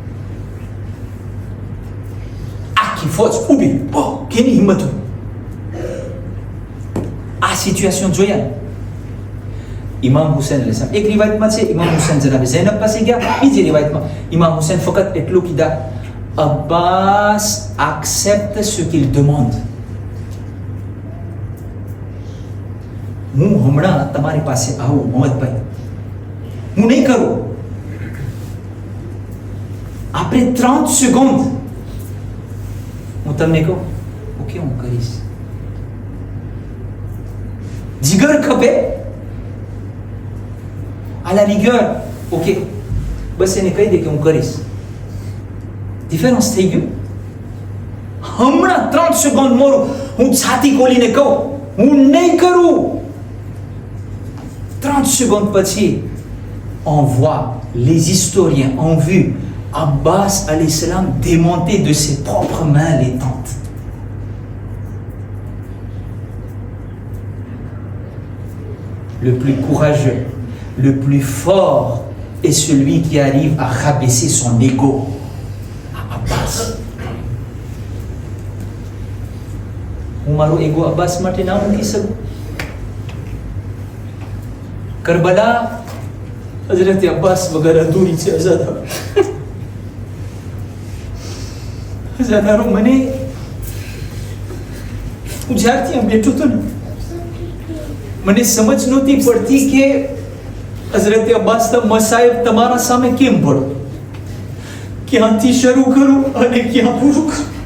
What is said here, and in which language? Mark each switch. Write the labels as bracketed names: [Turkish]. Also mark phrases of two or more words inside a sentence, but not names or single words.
[Gujarati] આખી ફોજ ઊભી. કેની હિંમત હોય? આ સિચ્યુએશન જોયા. ઇમામ હુસૈન અલૈહિસ્સલામ એક રિવાયતમાં છે ઇમામ હુસૈન જનાબે ઝૈનબ પાસે ગયા. બીજી રિવાયતમાં ઇમામ હુસૈન ફક્ત એટલું કીધા, [French] Abbas accepte ce qu'il demande. [Gujarati] હું હમણાં તમારી પાસે આવું મોહમ્મદભાઈ, હું નહીં કરું. આપણે 30 સેકન્ડ હું તમને કહું ઓકે હું કરીશ. જીગર ખપે [French] à la rigueur, [Gujarati] ઓકે બસ એને કહી દે કે હું કરીશ. ડિફરન્સ થઈ ગયું. હમણાં 30 સેકન્ડ મોરું હું છાતી ખોલીને કહું હું નહીં કરું. [French] 30 secondes પછી on voit les historiens ont vu Abbas alayhi salam démonter de ses propres mains les tentes. Le plus courageux, le plus fort est celui qui arrive à rabaisser son ego. [Gujarati] હું મારું એગો અબ્બાસ માટે ના મૂકી શકું. કરબલા હઝરત અબ્બાસ વગર અધૂરી છે. હજારો મને હું જ્યારથી આ બેઠો હતો ને મને સમજ નહોતી પડતી કે હઝરત અબ્બાસના મસાયબ તમારા સામે કેમ પડો, ક્યાંથી શરૂ કરું અને ક્યાં પૂરું કરું.